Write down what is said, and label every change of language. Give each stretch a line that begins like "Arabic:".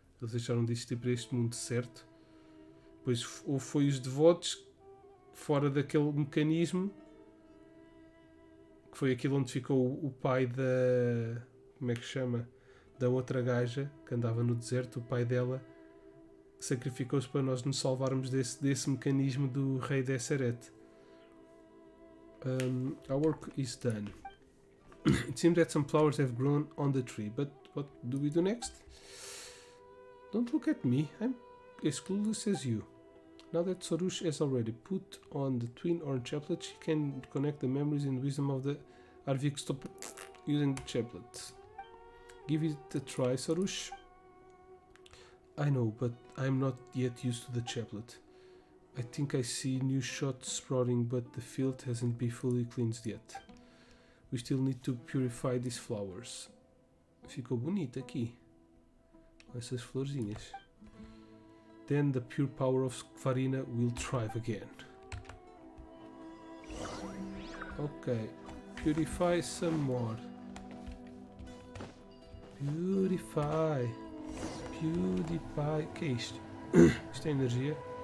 Portuguese: Eles deixaram de existir para este mundo, certo? Pois ou foi os devotos fora daquele mecanismo, que foi aquilo onde ficou o pai da... como é que chama? Da outra gaja que andava no deserto, o pai dela sacrificou-se para nós nos salvarmos desse mecanismo do rei Desseret.
English: Our work is done. It seems that some flowers have grown on the tree, but what do we do next? Don't look at me, I'm as clueless as you. Now that Sorush has already put on the twin orange chaplet, she can connect the memories and wisdom of the Arvik stop using the chaplet. Give it a try, Sorush. I know, but I'm not yet used to the chaplet. I think I see new shots sprouting, but the field hasn't been fully cleansed yet. We still need to purify these flowers.
Portuguese: Ficou bonito aqui, com essas florzinhas.
English: Then the pure power of Farina will thrive again. Ok, purify some more.
Portuguese: Purify. PewDiePie. Que é isto? Isto é energia.